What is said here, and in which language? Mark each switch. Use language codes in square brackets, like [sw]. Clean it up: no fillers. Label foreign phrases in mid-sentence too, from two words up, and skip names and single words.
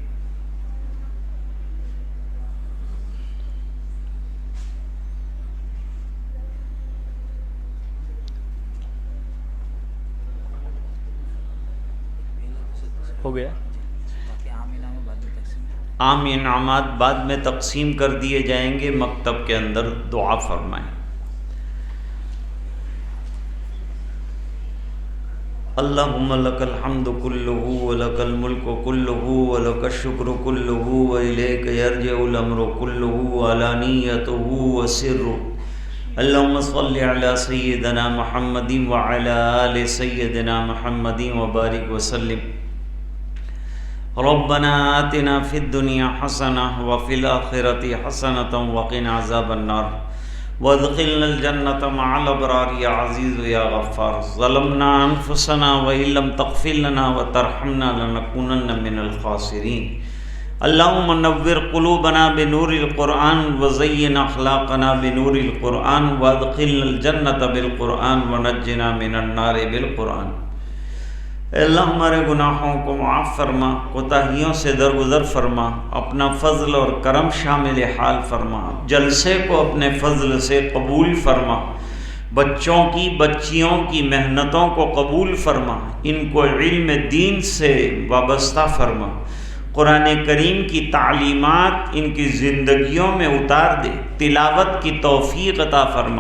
[ur] 'ہو گیا. باقی عام انعام بعد میں تقسیم ہے. عام انعامات بعد میں تقسیم کر دیے جائیں گے، مکتب کے اندر دعا فرمائیں. [ar] اللهم لك الحمد كله ولك الملك كله ولك الشكر كله وإليك يرجع الأمر كله علانيته وسره. اللهم صل على سيدنا محمد وعلى آل سيدنا محمد وبارك وسلم. ربنا آتنا في الدنيا حسنة وفي الآخرة حسنة وقنا عذاب النار وأدخلنا الجنة مع الأبرار يا عزيز يا غفار. ظلمنا أنفسنا وإن لم تغفر لنا وترحمنا لنكونن من الخاسرين. اللهم نور قلوبنا بنور القرآن وزين أخلاقنا بنور القرآن وأدخلنا الجنة بالقرآن ونجنا من النار بالقرآن. [ur] اللہ ہمارے گناہوں کو معاف فرما، کوتاہیوں سے درگزر فرما، اپنا فضل اور کرم شامل حال فرما، جلسے کو اپنے فضل سے قبول فرما، بچوں کی بچیوں کی محنتوں کو قبول فرما، ان کو علم دین سے وابستہ فرما، قرآن کریم کی تعلیمات ان کی زندگیوں میں اتار دے، تلاوت کی توفیق عطا فرما.